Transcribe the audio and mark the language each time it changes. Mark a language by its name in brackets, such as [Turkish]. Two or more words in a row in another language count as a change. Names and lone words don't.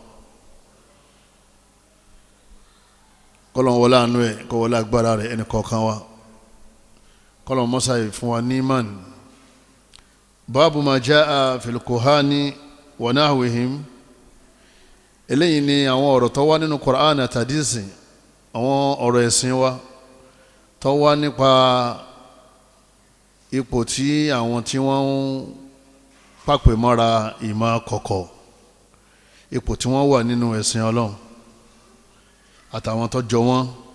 [Yoruba] kọ́lọ́run wọlé àánú ẹ̀ kó wọlé agbára rẹ̀ ẹnì kọ̀ọ̀kan wa kọ́lọ́run mọ́sáyì fún wa ní imán báàbù [Arabic] ما جاء في الكهان ونحوهم [Yoruba] eléyìí ni àwọn ọ̀rọ̀ tó wá nínú Qur'an àti hadisi àwọn ọ̀rọ̀ ẹ̀sìn wa tó wá nípa ipò tí àwọn tí wọ́n ń pàpè mọ́ra ìmọ̀ kọ̀kọ̀ ipò tí wọ́n wà nínú ẹ̀sìn Ọlọ́run àtàwọn tó jọ wọ́n